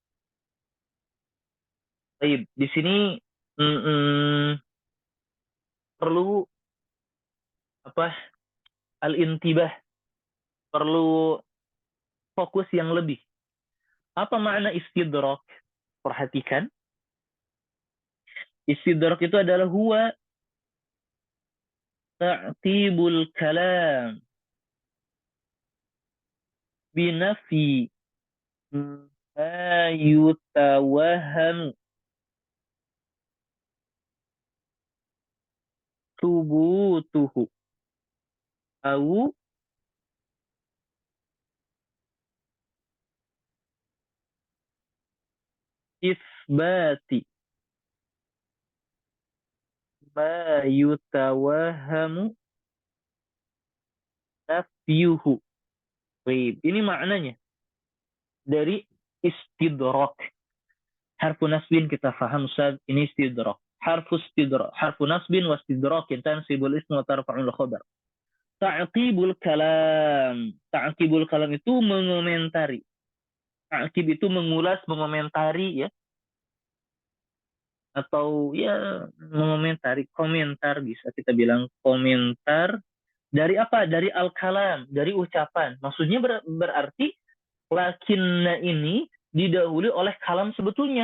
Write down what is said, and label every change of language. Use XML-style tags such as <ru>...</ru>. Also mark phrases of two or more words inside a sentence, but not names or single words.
<id>Baik, di sini perlu apa? Al-intibah. Perlu fokus yang lebih. Apa makna istidrak? Perhatikan. Istidrak itu adalah huwa</id> <ar>تعقيب الكلام بنفي ما يتوهم ثبوته أو إثبات ما يتوهم نفيه.</ar> <id>Baik, ini maknanya dari istidrak.</id> <ar>حرف نصب</ar> <id>kita faham Ustaz, ini istidrak.</id> <ar>حرف استدراك، حرف نصب واستدراك تنصب الاسم وترفع الخبر. تعقيب الكلام. تعقيب الكلام</ar> <id>itu mengomentari. Ta'qib itu mengulas, mengomentari ya, atau ya mengomentari, komentar bisa kita bilang komentar dari apa? Dari al-kalam, dari ucapan. Maksudnya berarti lakinna ini didahului oleh kalam sebetulnya.</id>